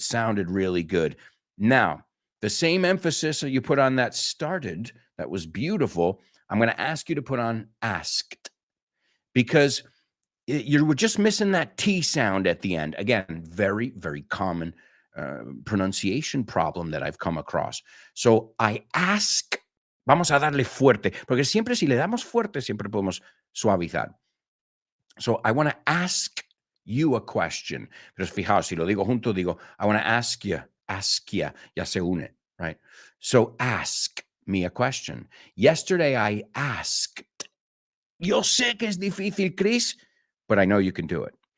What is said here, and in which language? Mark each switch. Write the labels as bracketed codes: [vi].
[en] It sounded really good. Now, the same emphasis that you put on that started, that was beautiful, I'm going to ask you to put on asked, because you were just missing that T sound at the end. Again, very, very common pronunciation problem that I've come across. So I ask, [es] vamos a darle fuerte, porque siempre si le damos fuerte, siempre podemos suavizar. [en] So I want to ask you a question. [es] Pero fijaos, si lo digo junto, digo, [en] I want to ask you, [es] ya se une, right? [en] So ask me a question. Yesterday I asked. [es] Yo sé que es difícil, Chris, [en] but I know you can do it.